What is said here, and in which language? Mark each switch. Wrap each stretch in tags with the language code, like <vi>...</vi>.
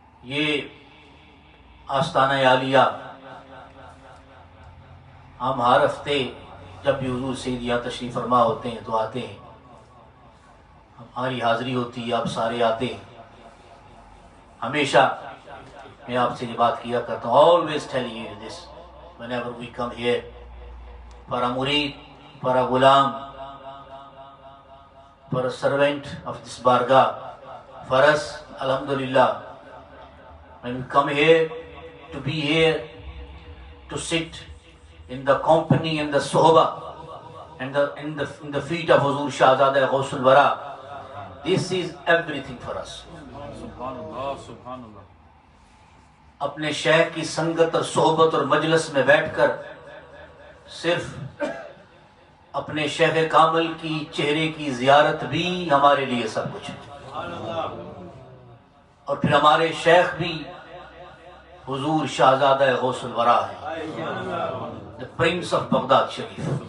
<ur>یہ آستانہ عالیہ ہم ہر ہفتے جب بھی حضور سید یہاں تشریف فرما ہوتے ہیں تو آتے ہیں، ہماری حاضری ہوتی ہے، آپ سارے آتے ہیں. ہمیشہ میں آپ سے یہ بات کیا کرتا ہوں،</ur> <en>always telling you this whenever we come here for a murid, for a غلام, for a servant of this bargah, for us, alhamdulillah, when we come here, to be here, to sit in the company and the sohbah and in the feet of Huzur Shahzada Ghawsul Wara, this is everything for us.</en> <ar>Subhanallah, Subhanallah.</ar> <ur>اپنے شیخ کی سنگت اور صحبت اور مجلس میں بیٹھ کر صرف اپنے شیخ کامل کی چہرے کی زیارت بھی ہمارے لیے سب کچھ ہے، اور پھر ہمارے شیخ بھی حضور شہزادہ غوث الورا ہے،</ur> <en>the Prince of</en> <ur>Baghdad Sharif.</ur>